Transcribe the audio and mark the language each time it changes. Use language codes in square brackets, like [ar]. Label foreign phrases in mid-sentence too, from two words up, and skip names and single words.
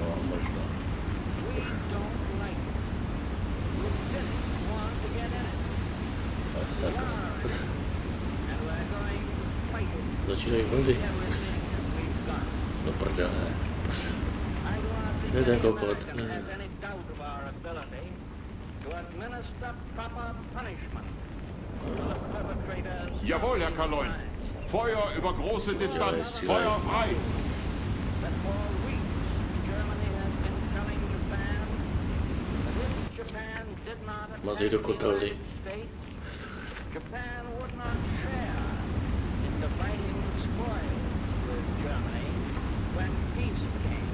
[cs] No, možná. [en] We don't like it. We didn't want to get in it. [cs] A [en] We [cs] sakra. [en] are in it, and we're going to fight it [cs] Začínají vlny. [en] with everything that we've got. [cs] Do prdele. [en] I do not think [cs] Je ten [en] any [cs] kokot. [en] American has any doubt of our ability to administer proper punishment to the perpetrators. [de] Jawohl, Herr Kaloin. Feuer über große Distanz. Feuer frei. [en] That for weeks Germany has been telling Japan that if Japan did not [cs] Mazej [en] attack [cs] do [en] the [cs] kotelny. [en] United States, Japan would not share in dividing the spoils with Germany when peace came.